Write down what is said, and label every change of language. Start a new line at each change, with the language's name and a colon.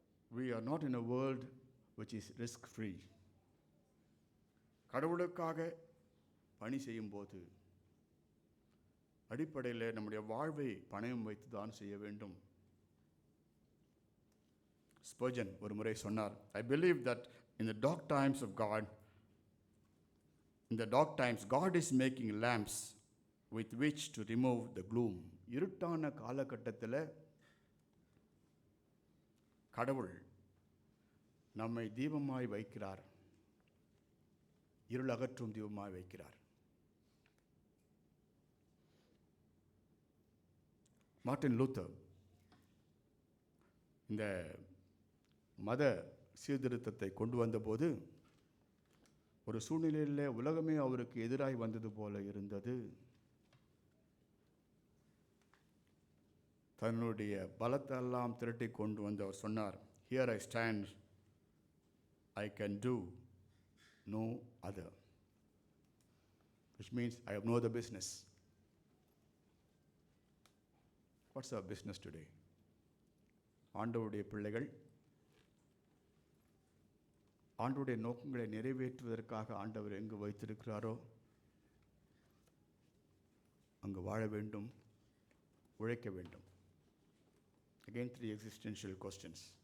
English: We are not in a world which is risk free.
Tamil: கடவுளுக்காக பணி செய்யும்போது அடிப்படையில் நம்முடைய வாழ்வை பணயம் வைத்து தான் செய்ய வேண்டும். ஸ்பர்ஜன் ஒரு முறை சொன்னார்,
English: I believe that in the dark times of God, in the dark times, God is making lamps with which to remove the gloom.
Tamil: இருட்டான காலகட்டத்தில் கடவுள் நம்மை தீபமாய் வைக்கிறார், இருள் அகற்றும் தீபமாய் வைக்கிறார். மார்ட்டின் லூத்தர் இந்த மத சீர்திருத்தத்தை கொண்டு வந்தபோது ஒரு சூழ்நிலையில் உலகமே அவருக்கு எதிராய் வந்தது போல இருந்தது. தன்னுடைய பலத்தெல்லாம் திரட்டி கொண்டு வந்து அவர் சொன்னார்,
English: Here I stand, I can do no other, which means I have no other business. What's our business today?
Tamil: ஆண்டவருடைய பிள்ளைகள் ஆண்டவருடைய நோக்கங்களை நிறைவேற்றுவதற்காக ஆண்டவர் எங்கு வைத்திருக்கிறாரோ அங்கு வாழ வேண்டும், உழைக்க வேண்டும்.
English: Again, 3 existential questions.